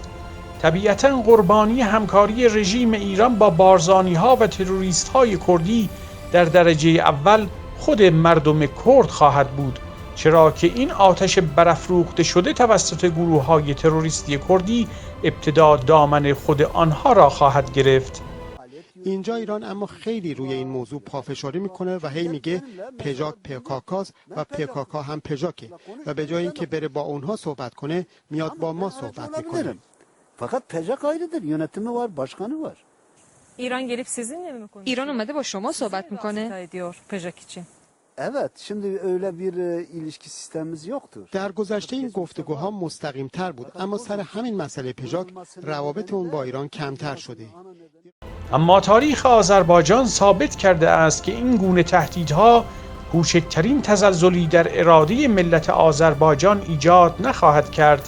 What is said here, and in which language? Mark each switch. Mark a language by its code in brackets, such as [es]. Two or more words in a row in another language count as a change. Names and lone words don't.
[fa] طبیعتاً قربانی همکاری رژیم ایران با بارزانی‌ها و تروریست‌های کردی در درجه اول خود مردم کرد خواهد بود، چرا که این آتش برافروخته شده توسط گروه‌های تروریستی کردی ابتدا دامن خود آنها را خواهد گرفت. اینجا ایران اما خیلی روی این موضوع پافشاری میکنه و هی میگه پژاک پکاکاست و پکاکا هم پژاکه و به جای اینکه بره با اونها صحبت کنه میاد با ما صحبت میکنه. [tr] فقط پژاک ayrıdır, yönetimi var, başkanı var. ایران gelip sizinle mi konuşuyor? [fa] ایران اومده با شما صحبت میکنه؟ [tr] ediyor پژاک için. Evet, şimdi öyle bir ilişki sistemimiz yoktur. [fa] در گذشته این گفتگوها مستقیم تر بود، اما سر همین مسئله پژاک روابط اون با ایران کمتر شده. اما تاریخ آذربایجان ثابت کرده است که این گونه تهدیدها کوچکترین تزلزلی در اراده ملت آذربایجان ایجاد نخواهد کرد.